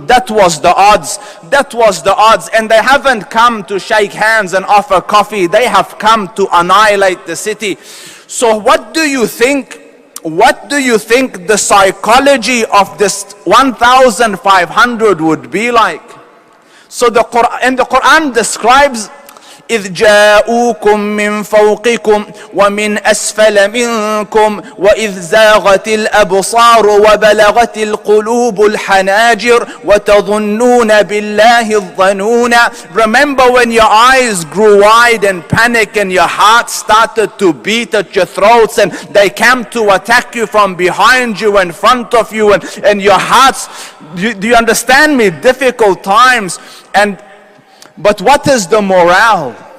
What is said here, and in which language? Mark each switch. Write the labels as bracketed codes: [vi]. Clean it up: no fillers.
[en] That was the odds. That was the odds. And they haven't come to shake hands and offer coffee. They have come to annihilate the city. So what do you think? What do you think the psychology of this 1,500 would be like? So the Quran describes [ar] إذ جاءوكم من فوقكم ومن أسفل منكم وإذ زاغت الأبصار وبلغت القلوب الحناجر وتظنون بالله الظنون. [en] Remember when your eyes grew wide and panic and your heart started to beat at your throats and they came to attack you from behind you, in front of you, and your hearts, do you understand me? Difficult times. But what is the morale?